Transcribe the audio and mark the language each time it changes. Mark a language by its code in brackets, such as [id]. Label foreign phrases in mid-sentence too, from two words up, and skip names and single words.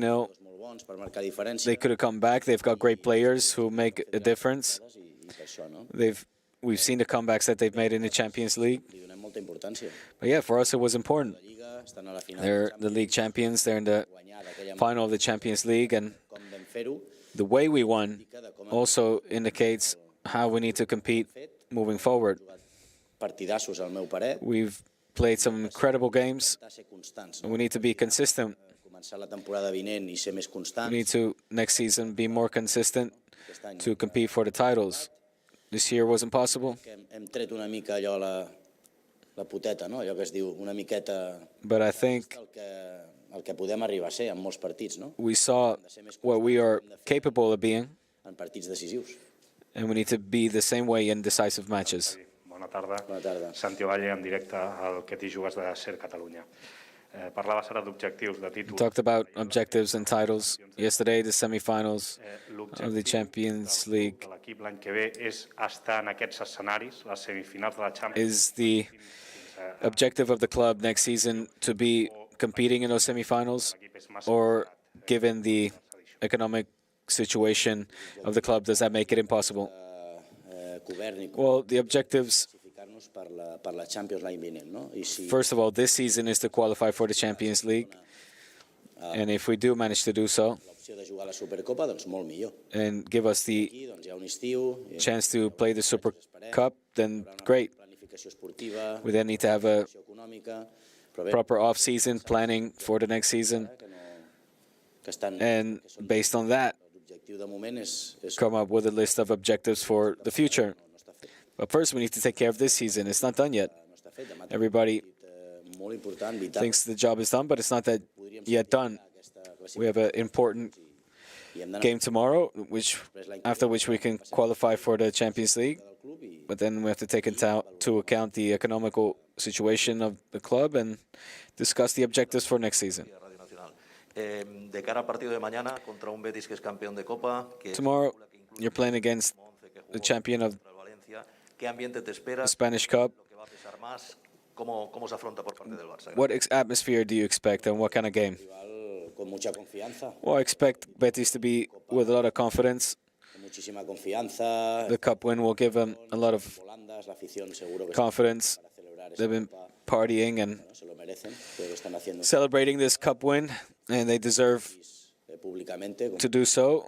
[ca] molt bons per marcar diferència, [en] they could have come back. They've got great players who make a difference. [ca] i per això, no? [en] We've seen the comebacks that they've made in the Champions League. [ca] Li donem molta importància. [en] But yeah, for us it was important. [ca] La Lliga, estan a la final, [en] They're the league champions. They're in the [ca] guanyar d'aquella manera [en] final of the Champions League, and [ca] com vam fer-ho, [en] the way we won also indicates how we need to compete moving forward. [ca] partidassos, al meu parer, [en] We've played some incredible games, [ca] de ser constants, [en] and [ca] no? [en] we need to be consistent. [ca] Començar la temporada vinent i ser més [en] We [ca] constants. [en] need to, next season, be more consistent [ca] Aquest any [en] to compete for the titles. This year wasn't possible, [ca] que hem tret una mica allò la poteta, no? Allò que es diu una miqueta [en] but I think [ca] el que podem arribar a ser en molts partits, no? [en] we saw what we are capable of being, [ca] En partits decisius. [en] and we need to be the same way in decisive matches. [ca] Bona tarda. Bona tarda. Santi Valle, en directe al Que t'hi jugues de Ser Catalunya. Parlaves ara d'objectius, de [en] We [ca] títols. [en] talked about objectives and titles. Yesterday, the semifinals of the Champions League [ca] de l'equip l'any que ve és estar en aquests escenaris, les semifinals de la Champions. [en] is the objective of the club next season to be competing in those semifinals, or given the economic situation of the club, does that make it impossible? [ca] Govern i [en] Well, the objectives, [ca] classificar-nos per la Champions l'any vinent, no? I si [en] first of all, this season is to qualify for the Champions League. And if we do manage to do so, [ca] l'opció de jugar a la Supercopa, doncs molt millor. [en] and give us the [ca] Aquí doncs hi ha un estiu, [en] chance to play the Super Cup, then great. We then need to have a proper off-season planning for the next season, and based on that, come up with a list of objectives for the future. But first, we need to take care of this season. It's not done yet. Everybody thinks the job is done, but it's not that yet done. We have an important game tomorrow, after which we can qualify for the Champions League. But then we have to take into account the economical situation of the club and discuss the objectives for next season. [es] De cara al partido de mañana contra un Betis que es campeón de Copa. [en] Tomorrow, you're playing against the champion of the Spanish Cup. [es] ¿Cómo se afronta por parte del Barça? [en] What atmosphere do you expect and what kind of game? Well, I expect Betis to be with a lot of confidence. The cup win will give them a lot of confidence. They've been partying and celebrating this cup win, and they deserve to do so.